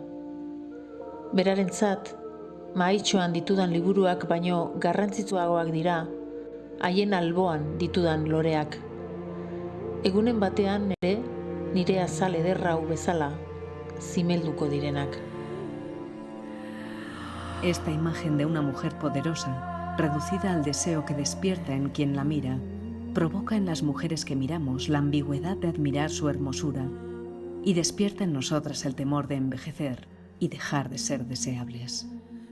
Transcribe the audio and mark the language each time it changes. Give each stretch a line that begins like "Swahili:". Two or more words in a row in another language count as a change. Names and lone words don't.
Basque: Berarentzat, mahaitxoan ditudan liburuak baino garrantzitsuagoak dira, haien alboan ditudan loreak. Egunen batean nire azal ederra hau bezala, zimelduko direnak.
Spanish: Esta imagen de una mujer poderosa, reducida al deseo que despierta en quien la mira, provoca en las mujeres que miramos la ambigüedad de admirar su hermosura y despierta en nosotras el temor de envejecer y dejar de ser deseables.